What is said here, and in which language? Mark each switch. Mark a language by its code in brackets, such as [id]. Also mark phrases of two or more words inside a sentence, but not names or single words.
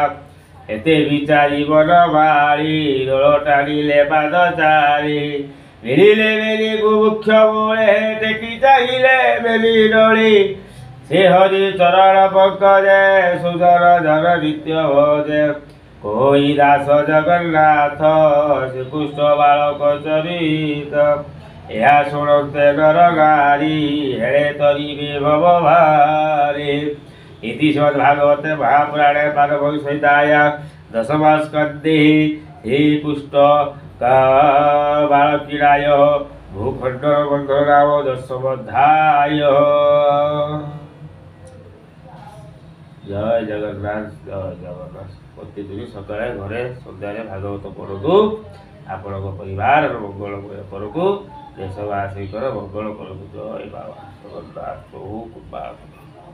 [or] ଏତେ ବିଚାରି ବନ ମାଳି ଦୋଳ ଟାଣିଲେ ପାଦ ଚାରି ମିଳିଲେ ବେଲିକୁ ମୁଖ୍ୟ ମୂଳେ ଟେକି ଚାହିଁଲେ ବେଲି ଡଳି ସେ ହରି ଚରଣ ପଙ୍କଜେ ସୁଦର ଜନ ନିତ୍ୟ ଭଜେ କୋଇ ଦାସ ଜଗନ୍ନାଥ ଶ୍ରୀକୃଷ୍ଣ ବାଳକ ଚରିତ। ଏହା ଶୁଣନ୍ତେ ନର ନାରୀ ହେଳେ ତରିବେ ଭବ ଭାରି। [sa] इति श्रीमद्भागवते महापुराणे पारमहंस संहितायां दशम स्कन्धे श्री पुष्ट बालक्रीडायाः भूखण्डन बन्धन नाम दशमोऽध्यायः। [or] जय जगन्नाथ जय जगन्नाथ। ପ୍ରତିଦିନ ସକାଳେ ଘରେ ସନ୍ଧ୍ୟାରେ ଭାଗବତ ପଢ଼ନ୍ତୁ ଆପଣ ପରିବାର ମଙ୍ଗଳମୟ କରନ୍ତୁ ଦେଶବାସୀଙ୍କର ମଙ୍ଗଳ କରନ୍ତୁ। ଜୟ ବାବା ଜଗନ୍ନାଥ ପ୍ରଭୁ କୃପା।